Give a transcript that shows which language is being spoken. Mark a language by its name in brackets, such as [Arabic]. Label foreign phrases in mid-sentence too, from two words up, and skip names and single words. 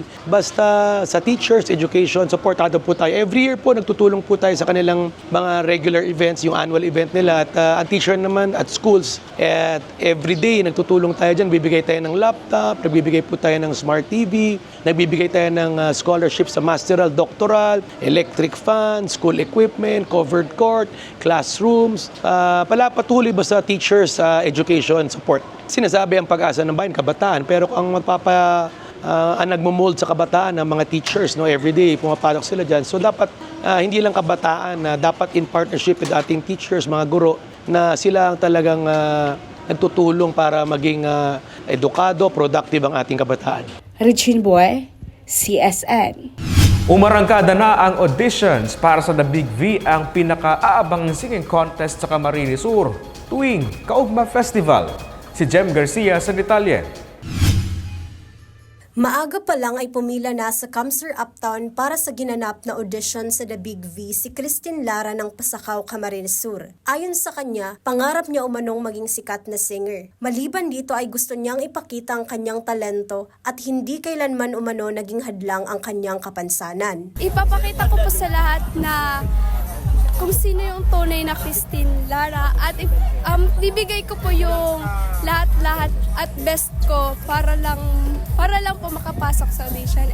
[Filipino] Basta sa teachers, education, supportado po tayo. [English] Every year [Filipino] po, nagtutulong po tayo sa kanilang mga [English] regular events, [Filipino] yung [English] annual event [Filipino] nila. At ang teacher naman at schools, at [English] every day, [Filipino] nagtutulong tayo dyan. Bibigay tayo ng laptop, nagbibigay po tayo ng smart TV, nagbibigay tayo ng scholarship sa masteral, [English] doctoral, electric fan, school equipment, covered court, classrooms. [Filipino] Patuloy ba sa [English] teachers education support. [Filipino] Sinasabi ang pag-asa ng bayan, kabataan, pero ang ang nagmo-mold sa kabataan ng mga teachers, no, everyday pumapasok sila diyan. So dapat hindi lang kabataan, dapat [English] in partnership with [Filipino] ating teachers, mga guro, na sila ang talagang nagtutulong para maging edukado, productive ang ating kabataan. Regine Boy, CSN. Umarangkada na ang auditions para sa The Big V, ang pinaka-aabangang [English] singing contest [Filipino] sa Camarines Sur tuwing Kaugma Festival. Si Jem Garcia sa detalye. Maaga pa lang ay pumila na sa Camsur Uptown para sa ginanap na audition sa The Big V si Christine Lara ng Pasakaw, Camarines Sur. Ayon sa kanya, pangarap niya umanong maging sikat na singer. Maliban dito ay gusto niyang ipakita ang kanyang talento at hindi kailanman umano naging hadlang ang kanyang kapansanan. Ipapakita ko po sa lahat na kung sino yung tunay na Christine Lara at bibigay ko po yung lahat-lahat at best ko para lang po makapasok sa audition.